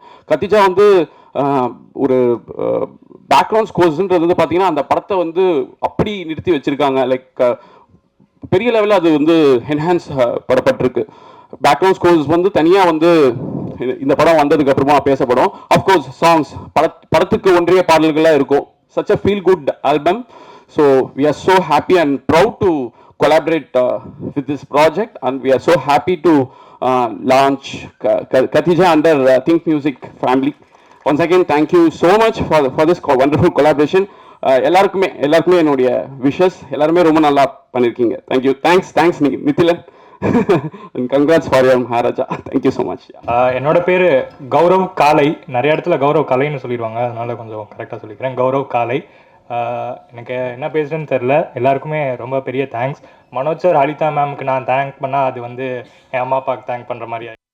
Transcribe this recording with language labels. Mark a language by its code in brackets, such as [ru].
[ta] கத்திஜா வந்து ஒரு பேக்ரவுண்ட் ஸ்கோர்ஸ்ன்றது வந்து பார்த்தீங்கன்னா அந்த படத்தை வந்து அப்படி நிறுத்தி வச்சுருக்காங்க. லைக் பெரிய லெவலில் அது வந்து என்ஹான்ஸ் படப்பட்டிருக்கு. பேக்ரவுண்ட் ஸ்கோர்ஸ் வந்து தனியாக வந்து இந்த படம் வந்ததுக்கு அப்புறமா பேசப்படும். அஃப்கோர்ஸ் சாங்ஸ் படத்துக்கு ஒன்றிய பாடல்களாக இருக்கும். [en] such a feel good album. So we are so happy and proud to collaborate with this project, and we are so happy to launch Khatija under Think Music family. Once again, thank you so much for this wonderful collaboration. [ta] எல்லாருக்குமே என்னுடைய wishes. எல்லாருமே ரொம்ப நல்லா பண்ணியிருக்கீங்க. [en] Thank you. Thanks Nithilan. Congrats for your Maharaja. Thank you so much. [ta] என்னோட பேர் கௌரவ் காலை. நிறைய இடத்துல கௌரவ் கலைன்னு சொல்லிடுவாங்க, அதனால கொஞ்சம் கரெக்டாக சொல்லிக்கிறேன். கௌரவ் காலை. எனக்கு என்ன பேசுகிறேன்னு தெரில. எல்லாருக்குமே ரொம்ப பெரிய தேங்க்ஸ். மனோஜ் சார், ஹரிதா மேம்க்கு நான் தேங்க் பண்ணால் அது வந்து என் அம்மா அப்பாவுக்கு தேங்க் பண்ணுற மாதிரி.